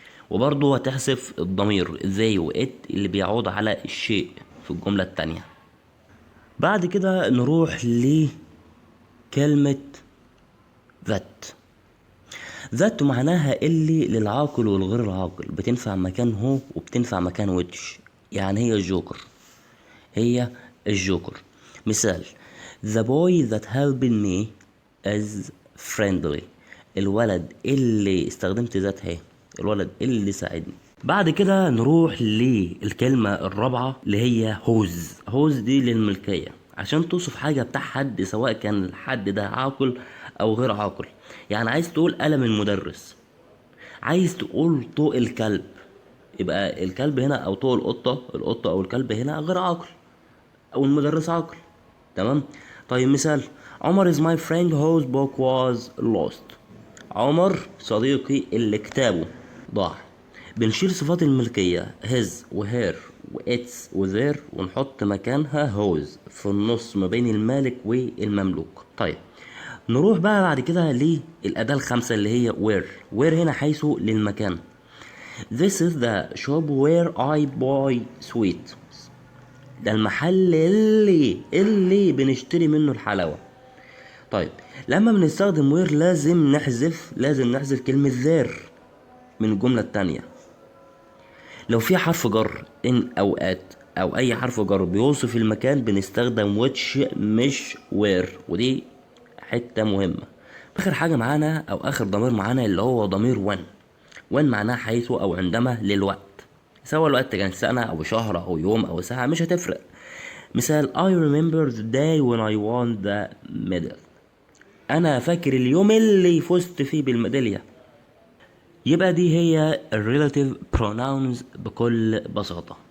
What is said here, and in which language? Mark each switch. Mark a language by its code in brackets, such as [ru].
[ar] وبرضه هتحذف الضمير they و it اللي بيعود على الشيء في الجملة التانية. بعد كده نروح لكلمة ذات معناها اللي للعاقل والغير العاقل، بتنفع مكان هو وبتنفع مكان ويتش. يعني هي الجوكر. [en] مثال The boy that helped me is friendly. [ar] الولد اللي استخدمت ذات هي، الولد اللي ساعدني. بعد كده نروح للكلمة الرابعة اللي هي هوز دي للملكية، عشان توصف حاجة بتاع حد سواء كان الحد ده عاقل او غير عاقل. يعني عايز تقول قلم المدرس، عايز تقول طوق الكلب، يبقى الكلب هنا او طوق القطة او الكلب هنا غير عاقل، او المدرس عاقل. تمام. [en] طيب مثال Omar is my friend whose book was lost. [ar] عمر صديقي اللي كتابه ضاع. بنشيل صفات الملكية his و her و its و their ونحط مكانها whose في النص ما بين المالك والمملوك. طيب نروح بقى بعد كده للأداة الخامسة اللي هي where هنا حيث للمكان. [en] This is the shop where I buy sweets. [ar] ده المحل اللي بنشتري منه الحلاوة. طيب لما بنستخدم وير لازم نحذف كلمة there من الجملة التانية. لو في حرف جر ان اوقات او اي حرف جر بيوصف المكان بنستخدم which مش where، ودي حتة مهمة. اخر حاجة معانا او اخر ضمير معانا اللي هو ضمير when معناه حيث او عندما للوقت، سواء الوقت كان سنة او شهر او يوم او ساعة مش هتفرق. [en] مثال I remember the day when I won the medal. [ar] انا فاكر اليوم اللي فزت فيه بالميدالية. يبقى دي هي relative pronouns بكل بساطة.